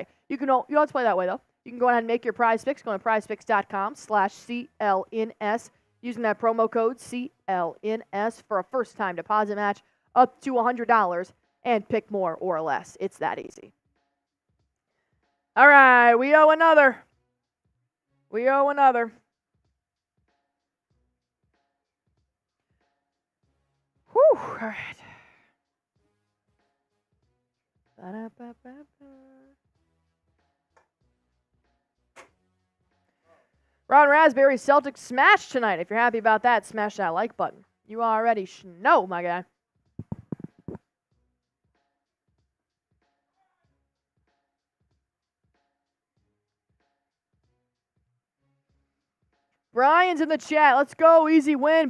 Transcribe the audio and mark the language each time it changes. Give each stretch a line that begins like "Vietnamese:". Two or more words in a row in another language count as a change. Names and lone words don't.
English: You don't have to play that way, though. You can go ahead and make your Prize Picks. Go to prizepicks.com/CLNS using that promo code CLNS for a first-time deposit match up to $100 and pick more or less. It's that easy. All right, we owe another. We owe another. Whew, all right. Ba-da-ba-ba-ba. Ron Raspberry Celtics smash tonight. If you're happy about that, smash that like button. You already know, my guy. Brian's in the chat. Let's go. Easy win.